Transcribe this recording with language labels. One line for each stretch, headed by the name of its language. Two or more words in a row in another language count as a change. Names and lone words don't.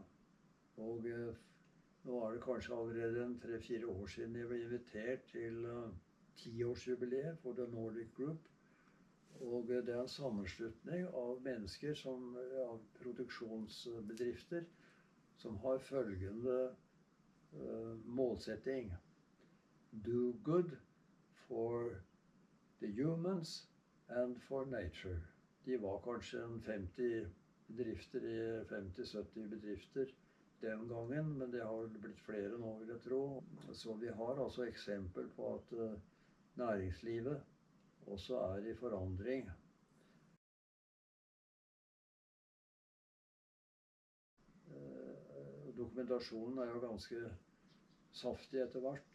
Norwegian: Og nå er det kanskje allerede 3-4 år siden jeg ble invitert til 10-årsjubileet for The Nordic Group. Og det er en sammenslutning av mennesker, av produksjonsbedrifter, som har følgende målsetting:
English: do good for the humans and for nature.
Norwegian: De var kanskje 50 bedrifter, 50-70 bedrifter den gangen, men det har blitt flere nå, vil jeg tro. Så vi har altså eksempel på at næringslivet også er i forandring. Dokumentasjonen er jo ganske saftig etter hvert.